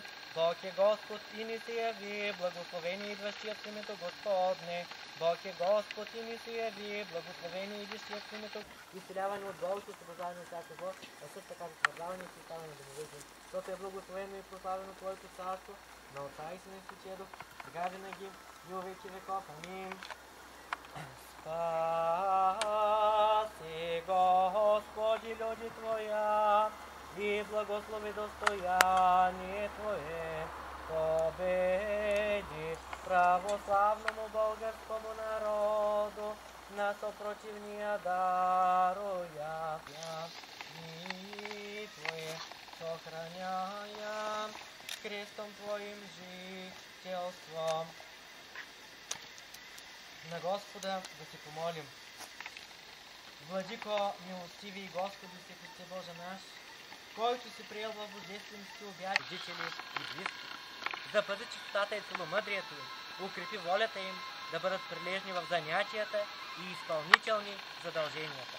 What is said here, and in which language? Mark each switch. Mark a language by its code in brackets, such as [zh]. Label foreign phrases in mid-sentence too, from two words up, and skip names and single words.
[bg] Бог е Господ и ни се яви, благословени идващият в името Господне. Бог е Господ и ни се яви, благословени идващият в името, изцеляване от болки, освобождаване от всяка зло, а също така затвърждаване и съставане на домовете. Защото е благословено и прославено Твоето царство, на Отца и Сина и Светия Дух, сега винаги и във веки веков. Амин. [cu] Спаси, Господи, люди Твоя, и благослови достояние Твое, победи православному българскому народу, на сопротивния даруя, и Твое сохраняя крестом Твоим жителством. [bg] На Господа да се помолим. Владико, милостиви и Господи, си Христе Боже наш, който си приел в божествените обяти, родители и близки, запази чистотата и целомъдрието им, укрепи волята им да бъдат прилежни в занятията и изпълнителни в задълженията.